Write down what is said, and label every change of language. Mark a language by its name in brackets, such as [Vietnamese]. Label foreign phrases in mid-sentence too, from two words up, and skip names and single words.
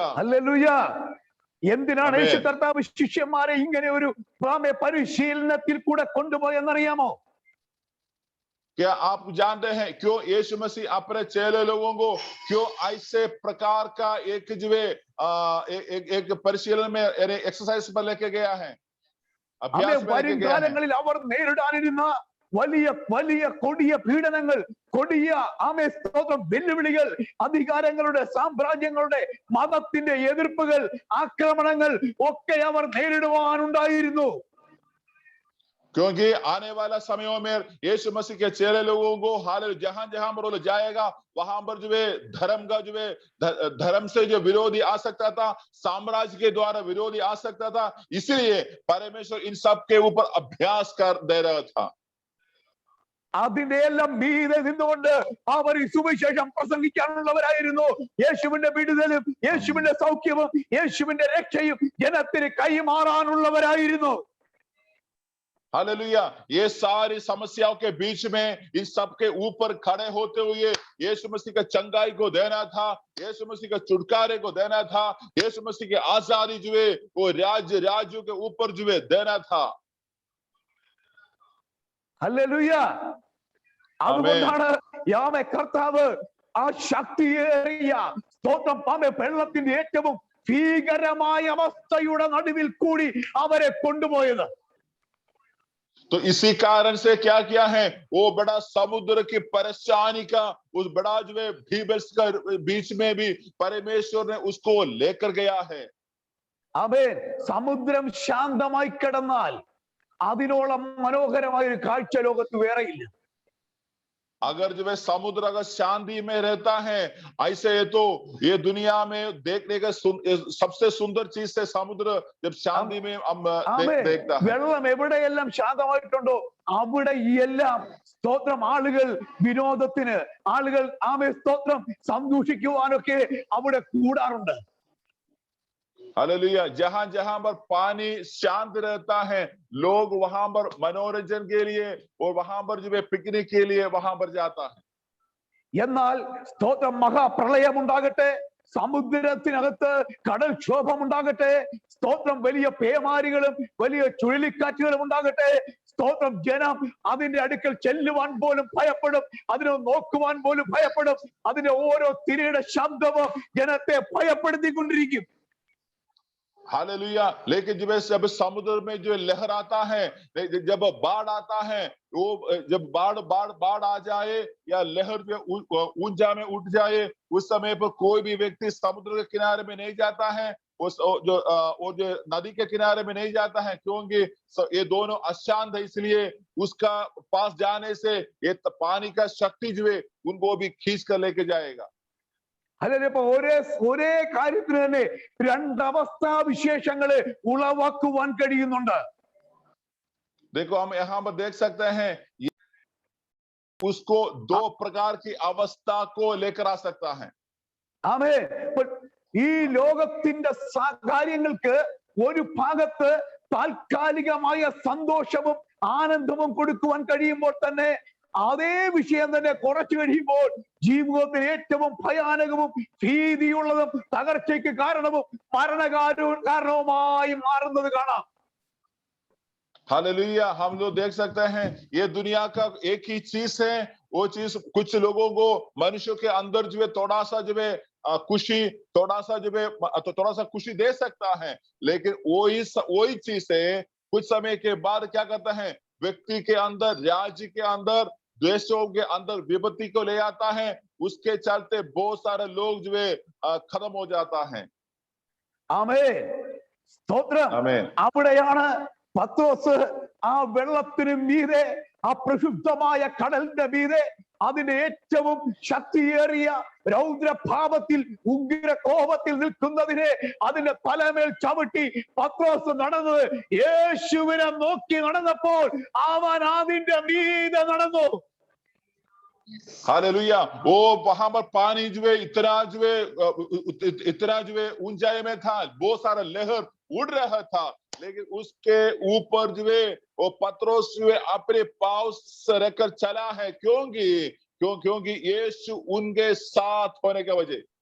[Malayalam] ഹല്ലേലൂയ. എന്തിനാണ് യേശു കർത്താവ് ശിഷ്യന്മാരെ ഇങ്ങനെ ഒരു പരിശീലനത്തിൽ കൂടെ കൊണ്ടുപോയെന്നറിയാമോ? [Hindi] क्या आप जानते हैं क्यों यीशु मसीह अपने चेले लोगों को क्यों ऐसे प्रकार का एक जो है एक परिशीलन में एक्सरसाइज पर लेके गया है, अभ्यास में लेके गया है? [Malayalam] അവർ നേരിടാനിരുന്ന വലിയ വലിയ കൊടിയ പീഡനങ്ങൾ, കൊടിയ സ്തോത്രം വെല്ലുവിളികൾ, അധികാരങ്ങളുടെ, സാമ്രാജ്യങ്ങളുടെ, മതത്തിന്റെ എതിർപ്പുകൾ, ആക്രമണങ്ങൾ ഒക്കെ അവർ നേരിടുവാനുണ്ടായിരുന്നു. [Hindi] क्योंकि आने वाला समयों में यीशु मसीह के चेले लोगों को हालेलुया जहां जहां पर वो जाएगा वहां पर जो है धर्म का जो है धर्म से जो विरोधी आ सकता था, साम्राज्य के द्वारा विरोधी आ सकता था, इसलिए परमेश्वर इन सब के ऊपर अभ्यास कर दे रहा था। [Malayalam] അതിന്റെ എല്ലാം മീതെ നിന്നുകൊണ്ട് അവർ ഈ സുവിശേഷം പ്രസംഗിക്കാനുള്ളവരായിരുന്നു. യേശുവിന്റെ വിടുതലും യേശുവിന്റെ സൗഖ്യവും യേശുവിന്റെ രക്ഷയും ജനത്തിന് കൈമാറാനുള്ളവരായിരുന്നു. [Hindi] हालेलुया। ये सारी समस्याओं के बीच में इन सब के ऊपर खड़े होते हुए यीशु मसीह का चंगाई को देना था, यीशु मसीह का छुटकारे को देना था, यीशु मसीह की आजादी जो है वो राज्यों के ऊपर जो है देना था। [Malayalam] ഹല്ലേലൂയ. അതുകൊണ്ടാണ് യാവേ കർത്താവ് ആ ശക്തിയേറിയ സ്തോത്രം വെള്ളത്തിന്റെ ഏറ്റവും ഭീകരമായ അവസ്ഥയുടെ നടുവിൽ കൂടി അവരെ കൊണ്ടുപോയത്. [Hindi] तो इसी कारण से क्या किया है, वो बड़ा समुद्र की परेशानी का उस बड़ा जो है भीबस का बीच में भी परमेश्वर ने उसको लेकर गया है। [Malayalam] ആമേൻ. സമുദ്രം ശാന്തമായി കിടന്നാൽ അതിനോളം മനോഹരമായ ഒരു കാഴ്ച ലോകത്ത് വേറെയില്ല. [Hindi] अगर जो है समुद्र अगर शांति में रहता है, ऐसे तो ये दुनिया में देखने का सबसे सुंदर चीज से समुद्र जब शांति में हम देखता है। [Malayalam] വെള്ളം എവിടെയെല്ലാം ശാന്തമായിട്ടുണ്ടോ അവിടെ എല്ലാം സ്തോത്രം ആളുകൾ വിനോദത്തിന്, ആളുകൾ സ്തോത്രം സന്തോഷിക്കുവാനൊക്കെ അവിടെ കൂടാറുണ്ട്. [Hindi] हालेलुया। जहां जहां पर पानी शांत रहता है, लोग वहां पर मनोरंजन के लिए और वहां पर जो है पिकनिक के लिए वहां पर जाता है। [Malayalam] എന്നാൽ സ്തോത്രം മഹാപ്രളയം ഉണ്ടാകട്ടെ, സമുദ്രത്തിനകത്ത് കടൽക്ഷോഭം ഉണ്ടാകട്ടെ, സ്തോത്രം വലിയ പേമാരികളും വലിയ ചുഴലിക്കാറ്റുകളും ഉണ്ടാകട്ടെ, സ്തോത്രം ജനം അതിന്റെ അടുക്കൽ ചെല്ലുവാൻ പോലും ഭയപ്പെടും, അതിനെ നോക്കുവാൻ പോലും ഭയപ്പെടും. അതിന്റെ ഓരോ തിരയുടെ ശബ്ദവും ജനത്തെ ഭയപ്പെടുത്തിക്കൊണ്ടിരിക്കും. [Hindi] हालेलुया। लेकिन जब समुद्र में जो लहर आता है, जब बाढ़ आता है, वो जब बाढ़ आ जाए या लहर जो ऊंचा में उठ जाए, उस समय पर कोई भी व्यक्ति समुद्र के किनारे में नहीं जाता है, वो जो नदी के किनारे में नहीं जाता है, क्योंकि ये दोनों अशांत है, इसलिए उसका पास जाने से ये पानी का शक्ति जो है उनको भी खींच कर लेके जाएगा। [Malayalam] അപ്പൊ ഒരേ കാര്യത്തിന് തന്നെ രണ്ടവസ്ഥാ വിശേഷങ്ങള് ഉളവാക്കുവാൻ കഴിയുന്നുണ്ട്. [Hindi] देखो हम यहाँ पर देख सकते हैं, उसको दो प्रकार की अवस्था को लेकर आ सकता है। [Malayalam] ആമേ ഈ ലോകത്തിന്റെ കാര്യങ്ങൾക്ക് ഒരു ഭാഗത്ത് താൽക്കാലികമായ സന്തോഷവും ആനന്ദവും കൊടുക്കുവാൻ കഴിയുമ്പോൾ തന്നെ അതേ വിഷയം തന്നെ കുറച്ചു കഴിയുമ്പോൾ ജീവിതത്തിന് ഏറ്റവും ഭയാനകവും ഭീതിയുള്ളതും തകർച്ചയ്ക്ക് കാരണവും കാരണവുമായി മാറുന്നത് കാണാം. [Hindi] हालेलुया। हम लोग देख सकते हैं ये दुनिया का एक ही चीज है, वो चीज कुछ लोगों को मनुष्यों के अंदर जो है थोड़ा सा जो है खुशी, थोड़ा सा खुशी दे सकता है, लेकिन वही चीज है कुछ समय के बाद क्या करता है, व्यक्ति के अंदर, राज्य के अंदर, देशों के अंदर विपत्ति को ले आता है। उसके चलते बहुत सारे लोग जो है खत्म हो जाता है। [Malayalam] ആമേൻ, സ്തോത്രം. ആമേൻ. അവിടെയാണ് പത്രോസ് ആ വെള്ളത്തിന് മീതെ, ആ പ്രക്ഷുബ്ധമായ കടലിന്റെ മീതെ, അതിന്റെ ഏറ്റവും ശക്തിയേറിയ രൗദ്രഭാവത്തിൽ, ഉഗ്ര കോപത്തിൽ നിൽക്കുന്നതിനെ അതിന്റെ തലമേൽ ചവിട്ടി പത്രോസ് നടന്നത് യേശുവിനെ നോക്കി നടന്നപ്പോൾ അവൻ അതിന്റെ മീതെ നടന്നു. [Hindi] हालेलुया। वो वहां पर पानी जो है इतना जो है ऊंचाई में था, बहुत सारा लहर उड़ रहा था, लेकिन उसके ऊपर जो है वो पत्रोस जो है अपने पांव से रखकर चला है, क्योंकि यीशु उनके साथ होने की वजह।